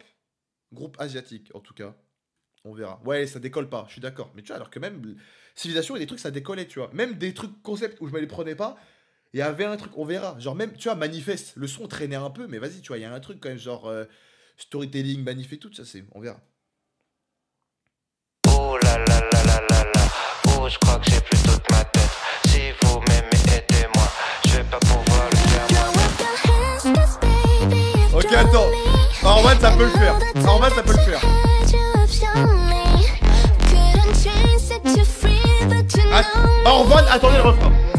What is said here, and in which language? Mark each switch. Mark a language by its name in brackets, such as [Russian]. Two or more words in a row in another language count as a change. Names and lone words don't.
[French] Groupe asiatique, en tout cas. On verra. Ouais, ça décolle pas, je suis d'accord. Mais tu vois, alors que même Civilisation, il y a des trucs, ça décollait, tu vois. Même des trucs concept où je me les prenais pas, il y avait un truc, on verra. Genre même, tu vois, Manifeste, le son traînait un peu, mais vas-y, tu vois, il y a un truc quand même, genre storytelling, Manif et tout, ça c'est, on verra. Oh là là là là là là. Oh, je crois que j'ai plus toute ma tête. Si vous m'aimez, aidez-moi. Je vais pas pouvoir le faire moi-même. Ok, attends. Orman, ça peut le faire. Orman, ça peut le faire. Orman, attendez le refrain.